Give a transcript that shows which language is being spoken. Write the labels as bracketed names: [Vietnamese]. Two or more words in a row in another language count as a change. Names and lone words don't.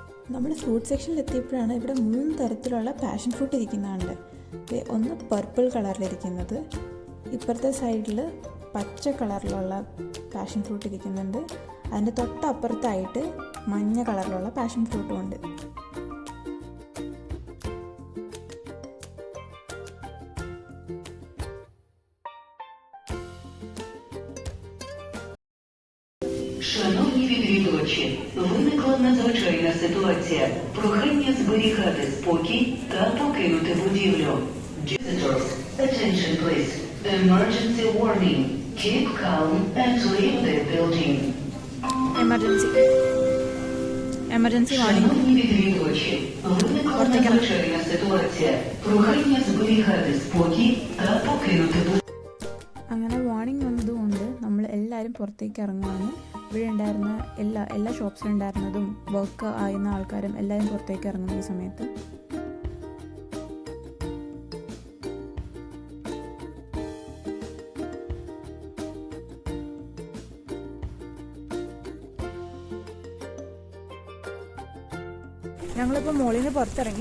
[Malayalam] നമ്മൾ ഫ്രൂട്ട് സെക്ഷനിൽ എത്തിയപ്പോഴാണ് ഇവിടെ 3 തരത്തിലുള്ള [English] passion fruit [Malayalam] ഇരിക്കുന്നതുണ്ട്. ഒന്ന് പർപ്പിൾ കളറിലിരിക്കുന്നത്, ഇപ്പുറത്തെ സൈഡിൽ പച്ച കളറിലുള്ള [English] passion fruit [Malayalam] ഇരിക്കുന്നുണ്ട്, അതിൻ്റെ തൊട്ടപ്പുറത്തായിട്ട് മഞ്ഞ കളറിലുള്ള [English] passion fruit-ഉം [Malayalam] ഉണ്ട്. [Ukrainian] Шановні відвідувачі, виникла надзвичайна ситуація. Прохання зберігати спокій та покинути будівлю. [English] Visitors, attention please. Emergency warning. Keep calm and leave the building. Emergency warning. [Ukrainian] Шановні відвідувачі, виникла надзвичайна ситуація. Прохання зберігати спокій та покинути будівлю. [Malayalam] അങ്ങനെ വാർണിംഗ് വന്നതുകൊണ്ട് നമ്മൾ എല്ലാവരും പുറത്തേക്ക് ഇറങ്ങുകയാണ്. ഇവിടെ ഉണ്ടായിരുന്ന എല്ലാ ഷോപ്സിലുണ്ടായിരുന്നതും വർക്ക് ആയിരുന്ന ആൾക്കാരും എല്ലാവരും പുറത്തേക്ക് ഇറങ്ങുന്ന ഈ സമയത്ത്. ഞങ്ങളിപ്പോൾ മോളിൽ നിന്ന് പുറത്തിറങ്ങി.